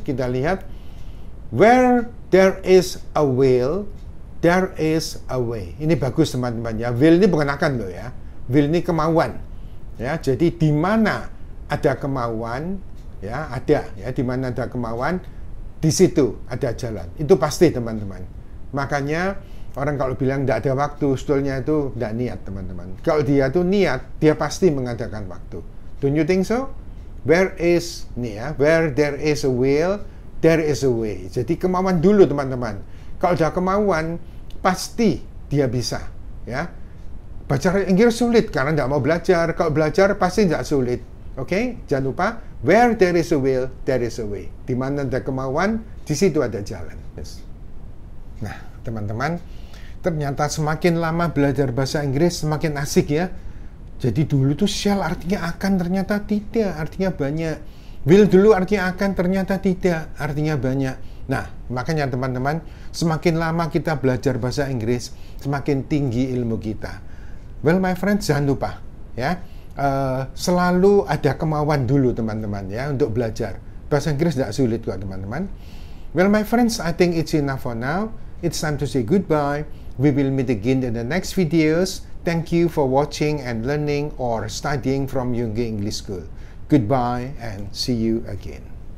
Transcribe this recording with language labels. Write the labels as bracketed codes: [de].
[id] Kita lihat, [en] where there is a will, there is a way. [id] Ini bagus, teman-teman, ya. Will ini bukan akan loh, ya. Will ini kemauan. Ya, jadi di mana ada kemauan, ya, ada, ya, di mana ada kemauan, di situ ada jalan. Itu pasti, teman-teman. Makanya orang kalau bilang tidak ada waktu, sebetulnya itu tidak niat, teman-teman. Kalau dia tuh niat, dia pasti mengadakan waktu. [en] Don't you think so? Where is, [id] nih, ya, [en] where there is a will, there is a way. [id] Jadi kemauan dulu, teman-teman. Kalau ada kemauan, pasti dia bisa, ya. Baca Inggris sulit karena tidak mau belajar. Kalau belajar pasti tidak sulit. Oke, jangan lupa, [en] where there is a will, there is a way. [id] Di mana ada kemauan, di situ ada jalan. Yes. Nah, teman-teman, ternyata semakin lama belajar bahasa Inggris semakin asik, ya. Jadi dulu tuh shall artinya akan, ternyata tidak, artinya banyak. Will dulu artinya akan, ternyata tidak, artinya banyak. Nah, makanya teman-teman, semakin lama kita belajar bahasa Inggris, semakin tinggi ilmu kita. [en] Well, my friends, [id] jangan lupa, ya, selalu ada kemauan dulu, teman-teman, ya, untuk belajar. Bahasa Inggris tidak sulit kok, teman-teman. [en] Well, my friends, I think it's enough for now. It's time to say goodbye. We will meet again in the next videos. Thank you for watching and learning or studying from Yonggi English School. Goodbye and see you again.